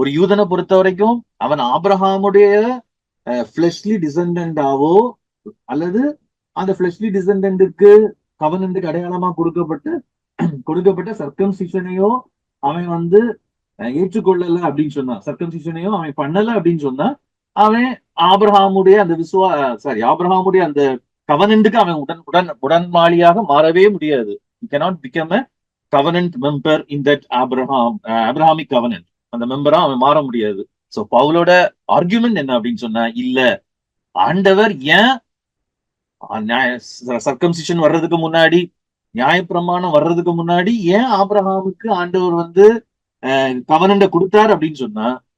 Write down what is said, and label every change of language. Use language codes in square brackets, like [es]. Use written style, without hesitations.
[ta] ஒரு யூதனை பொறுத்த வரைக்கும் அவன் ஆபிரகாமுடைய ஃபிளஷ்லி டிசெண்டன்டாவோ அல்லது அந்த ஃபிளஷ்லி டிசெண்டன்ட்டுக்கு கவனன்ட்டுக்கு அடையாளமா கொடுக்கப்பட்ட சர்க்கம்சிஷனையோ அவன் வந்து ஏற்றுக்கொள்ளல அப்படின்னு சொன்னா, சர்க்கம்சிஷனையோ அவன் பண்ணல அப்படின்னு சொன்னா, அவன் ஆபிரகாமுடைய அந்த ஆபிரகாமுடைய அந்த கவனன்ட்டுக்கு அவன் உடன்பாளியாக மாறவே முடியாது. [en] You cannot become a covenant member in that Abrahamic covenant. [ta] அந்த மெம்பரா அவன் மாற முடியாது. சோ பவுலோட ஆர்குமெண்ட் என்ன அப்படின்னு சொன்னா, இல்ல ஆண்டவர் ஏன் சர்க்கம்சிஷன் வர்றதுக்கு முன்னாடி, நியாயப்பிரமாணம் வர்றதுக்கு முன்னாடி ஏன் ஆபிரகாமுக்கு ஆண்டவர் வந்து கவனண்ட கொடுத்தார் அப்படின்னு சொன்னா,